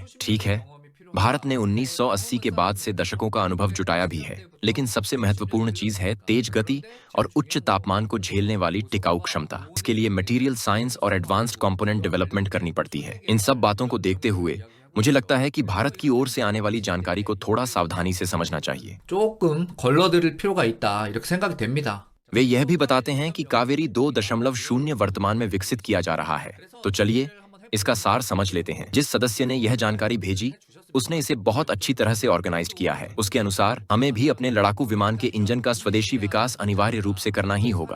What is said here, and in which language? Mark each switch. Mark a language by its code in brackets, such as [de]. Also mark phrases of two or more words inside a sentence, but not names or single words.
[hi] ठीक है, भारत ने 1980 के बाद से दशकों का अनुभव जुटाया भी है, लेकिन सबसे महत्वपूर्ण चीज है तेज गति और उच्च तापमान को झेलने वाली टिकाऊ क्षमता। इसके लिए [en] material science [hi] और [en] advanced component development [hi] करनी पड़ती है। इन सब बातों को देखते हुए मुझे लगता है कि भारत की ओर से आने वाली जानकारी को थोड़ा सावधानी से समझना चाहिए। [ko] 조금 걸러들일 필요가 있다 이렇게 생각이 됩니다. [hi] वे यह भी बताते हैं कि कावेरी 2.0 वर्तमान में विकसित किया जा रहा है। तो चलिए इसका सार समझ लेते हैं। जिस सदस्य ने यह जानकारी भेजी उसने इसे बहुत अच्छी तरह से ऑर्गेनाइज किया है। उसके अनुसार हमें भी अपने लड़ाकू विमान के इंजन का स्वदेशी विकास अनिवार्य रूप से करना ही होगा।